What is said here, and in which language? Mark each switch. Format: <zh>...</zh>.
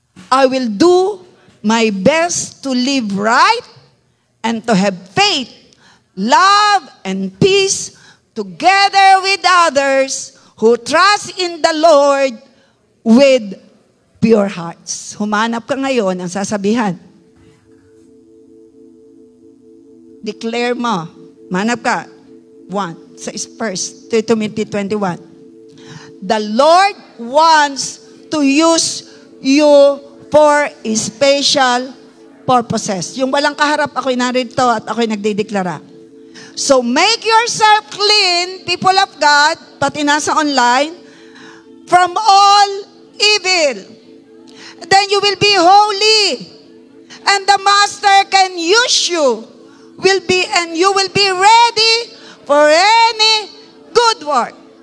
<en>I will do my best to live right and to have faith, love, and peace together with others who trust in the Lord with pure hearts.</en> <tl>Humanap ka ngayon ang sasabihan. Declare mo. Manap ka. 1. Sa first, 2 Timothy 21.</tl> <en>The Lord wants to use you for special purposes.</en> <tl>Yung walang kaharap, ako'y narito at ako'y nagdideklara.</tl> <en>So make yourself clean, people of God,</en> <tl>pati nasa online,</tl> <en>from all evil. Then you will be holy. And the Master can use you. And you will be ready for any good work.</en>